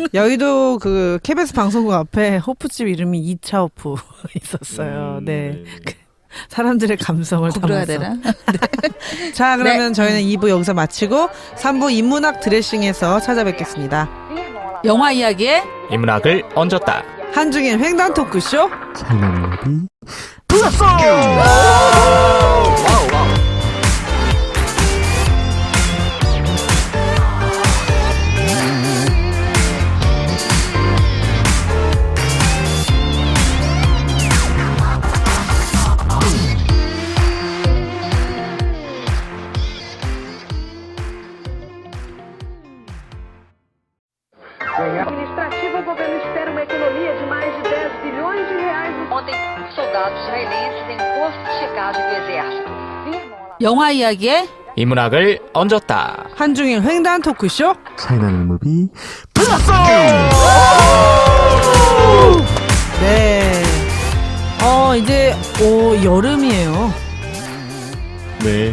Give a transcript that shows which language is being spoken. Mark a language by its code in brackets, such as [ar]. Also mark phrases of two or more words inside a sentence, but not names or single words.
[ko] 여의도 그 KBS 방송국 앞에 호프집 이름이 2차 호프 있었어요. 네. 사람들의 감성을 구부려야 담아서. 되나? 자, 그러면 저희는 2부 여기서 마치고 3부 인문학 드레싱에서 찾아뵙겠습니다. 영화 이야기에 인문학을 얹었다. 한중인 횡단 토크쇼. [pt] Administrativa, o governo espera uma economia de mais de 10 bilhões de reais no Ontem, soldados israelenses em posto de checagem do exército viram lá. [ko] 영화 이야기에 인문학을 얹었다. 한중인 횡단 토크쇼. 네. 이제 여름이에요. 네.